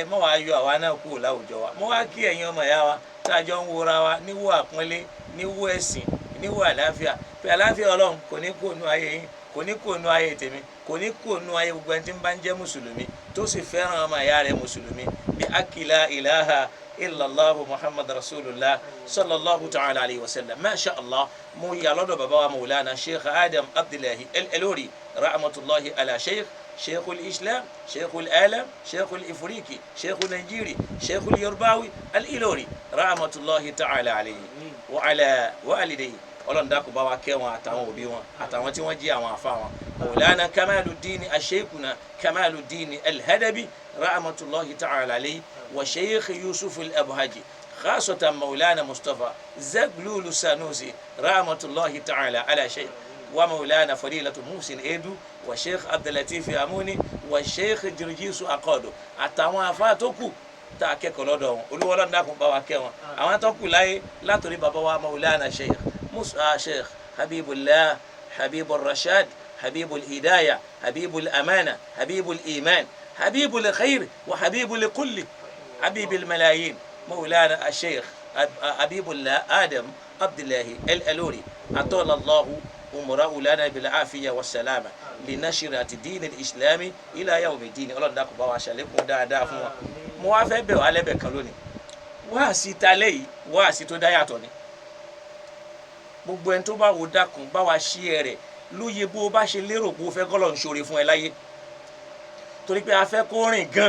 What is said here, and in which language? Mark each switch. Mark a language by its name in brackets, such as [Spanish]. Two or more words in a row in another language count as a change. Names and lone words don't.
[Yoruba] mọ́ wàá yọ àwa náà kúrò láwùjọ wa. mọ́ wàá kí ẹ̀yin ọmọ ìyá wa tá a jọ ń wora wa níwò àpọ́nlé, níwò ẹ̀sìn, níwò àlàáfíà. pé àlàáfíà Ọlọ́run kò ní kó nu ayé yín, kò ní kó nu ayé tèmi, kò ní kó nu ayé gbogbo ẹni tí ń bá ń jẹ́ mùsùlùmí tó sì fẹ́ràn ọmọ ìyá rẹ̀ mùsùlùmí bí [Arabic] قائلا لا إله إلا الله محمد رسول الله صلى الله تعالى عليه وسلم. ما شاء الله. [Yoruba] mo yà lọ́dọ̀ bàbá wa [Arabic] مولانا الشيخ آدم عبد الله الإلوري رحمة الله على شيخ الإسلام، شيخ العالم، شيخ الإفريقي، شيخ النيجيري، شيخ اليورباوي الإلوري رحمة الله تعالى عليه وعلى والديه. [Yoruba] Ọlọ́run dákun bá wa kẹ́ wọn àtàwọn òbí wọn àtàwọn tí wọ́n jí àwọn àfa wọn. [Arabic] مولانا كمال الدين شيخنا كمال الدين الأدبي رحمة الله تعالى عليه والشيخ يوسف الأبهاجي خاصة مولانا مصطفى زغلول السنوسي رحمة الله تعالى على الشيخ ومولانا فضيلة محسن إيدو والشيخ عبد اللطيف أموني والشيخ جرجيس أكودو [Yoruba] àtàwọn àfa tó kù tá a kẹ́kọ̀ọ́ lọ́dọ̀ wọn. Olúwa Ọlọ́run dákun bá wa kẹ́ wọn. àwọn tó kù láyé látòrí bàbá wa [Arabic] مولانا الشيخ شيخ حبيب الله، حبيب الرشاد، حبيب الهداية، حبيب الأمانة، حبيب الإيمان، حبيب الخير، وحبيب لكل حبيب الملايين مولانا الشيخ حبيب الله آدم عبد الله الألوري أطال الله عمره لنا بالعافية والسلامة لنشرة الدين الإسلامي إلى يوم الدين. [Yoruba] Ọlọ́run dákun bá wa ṣàlékún dáadáa fún wa. mo wá fẹ́ bẹ̀ wá lẹ́bẹ̀ kan lónìí. wáàsí talẹ́ yìí wáàsí tó dá yàtọ̀ ni. gbogbo ẹni tó bá wo dákun bá wa ṣí ẹ rẹ lóye bó o bá ṣe lérò pé o fẹ́ kọ́lọ̀ ń ṣoore fún ẹ láyé. torí pé a fẹ́ kó rìn gan.